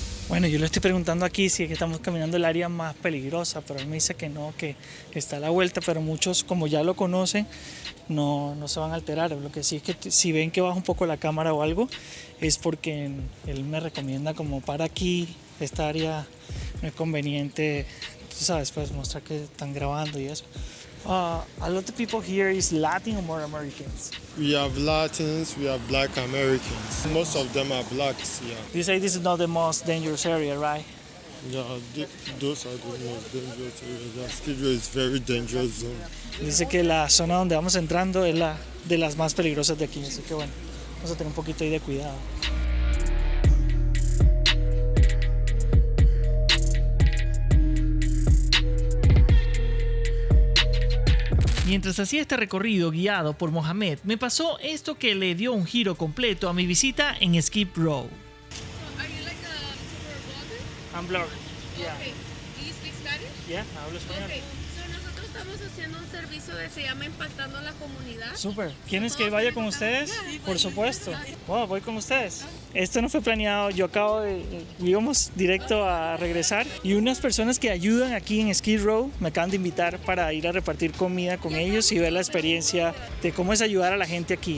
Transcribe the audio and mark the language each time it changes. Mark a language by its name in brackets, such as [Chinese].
[Spanish] Bueno, yo le estoy preguntando aquí si es que estamos caminando el área más peligrosa, pero él me dice que no, que está a la vuelta, pero muchos, como ya lo conocen, no se van a alterar. Lo que sí es que si ven que baja un poco la cámara o algo, es porque él me recomienda como para aquí, esta área no es conveniente, tú sabes, pues mostrar que están grabando y eso. [English] A lot of people here is Latin or more Americans. We have Latins, we have Black Americans. Most of them are blacks, yeah. You say this is not the most dangerous area, right? Yeah, those are the most dangerous areas. Yeah, Skid Row is very dangerous zone. [Spanish] Dice que la zona donde vamos entrando es la de las más peligrosas de aquí, así que bueno, vamos a tener un poquito ahí de cuidado. Mientras hacía este recorrido guiado por Mohamed, me pasó esto que le dio un giro completo a mi visita en Skid Row. [English] Are you like a super blogger? I'm blogger. Yeah. Okay. Do you speak Spanish? [Spanish] Yeah, hablo español. [English] Okay. [Spanish] So nosotros estamos haciendo un servicio que se llama Impactando la Comunidad. Súper. ¿Quieres que vaya con ustedes? Por supuesto. Wow, voy con ustedes. Esto no fue planeado. Yo íbamos directo a regresar y unas personas que ayudan aquí en Skid Row me acaban de invitar para ir a repartir comida con ellos y ver la experiencia de cómo es ayudar a la gente aquí.